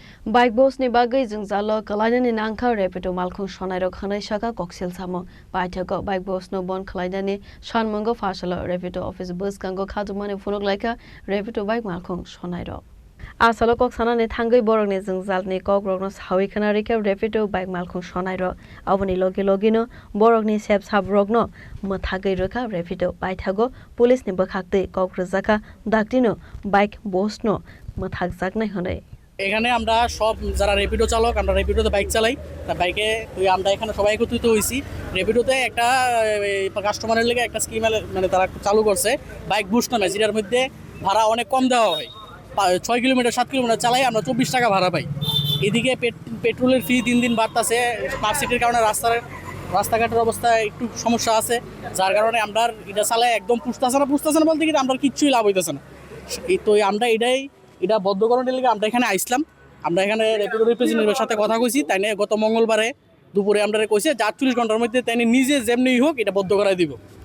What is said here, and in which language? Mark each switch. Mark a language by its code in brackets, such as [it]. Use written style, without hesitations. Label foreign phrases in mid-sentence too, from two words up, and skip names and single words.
[trp] Bike boss ni bagai jeng zalo kalaina ni nangka repeto malkhung sonairo khanai saka koksil samo paithako bike boss no bon kalaina ni shanmongo fasalo repeto office bus kango khajumani phunuk laika repeto bike malkhung sonairo asalo kok sana ni thangai borok ni jeng zal ni kok rok no sawi khana reka repeto bike malkhung sonairo aboni logi logino borok ni sep sab rok no mthagai reka repeto paithago police ni bakhakte kok rjaka daktino bike boss no mthak jaknai honai [bn] এখানে আমরা সব যারা র্যাপিডো চালক আমরা র্যাপিডোতে বাইক চালাই তা বাইকে আমরা এখানে সবাই একত্রিত হয়েছি র্যাপিডোতে একটা কাস্টমারের লেগে একটা স্কিম মানে তারা চালু করছে বাইক বুস্ট নামে যেটার মধ্যে ভাড়া অনেক কম দেওয়া হয় 6 কিলোমিটার 7 কিলোমিটার চালাই আমরা 24 টাকা ভাড়া পাই এদিকে পেট্রোলের ফি দিন দিন বাড়তেছে [en] smart city [bn] কারণে রাস্তাঘাটের অবস্থা একটু সমস্যা আছে যার কারণে আমরা এটা চালাই একদম পুষতেছে না বলতে কিন্তু আমরা কিচ্ছুই লাভ হইতেছে না তো আমরা এটা বদ্ধকরণের লিগে আমরা এখানে আইসলাম আমরা এখানে র্যাপিডো রিপ্রেজেন্টেটিভের সাথে কথা কইছি তাই নিয়ে গত মঙ্গলবারে দুপুরে আমরা কইছে যে 48 ঘন্টার মধ্যে তাই নিজে যেমনি হোক এটা বদ্ধ করাই দিব